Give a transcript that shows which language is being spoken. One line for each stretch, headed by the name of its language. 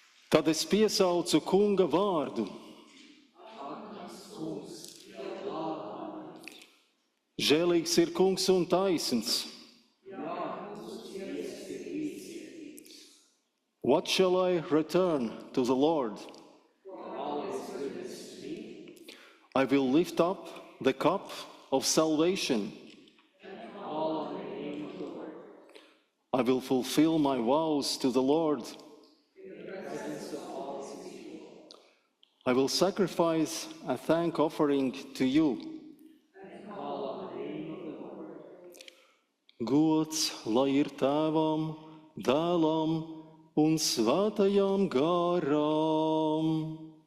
Latvian: Tad es piesaucu kunga vārdu. Žēlīgs ir kungs un taisns.
English: What shall I return to the Lord? I will lift up the cup of salvation. I will fulfill my vows to the Lord. I will sacrifice a thank offering to you.
Latvian: Gods lai ir Tēvam, Dēlam un Svētajam garam.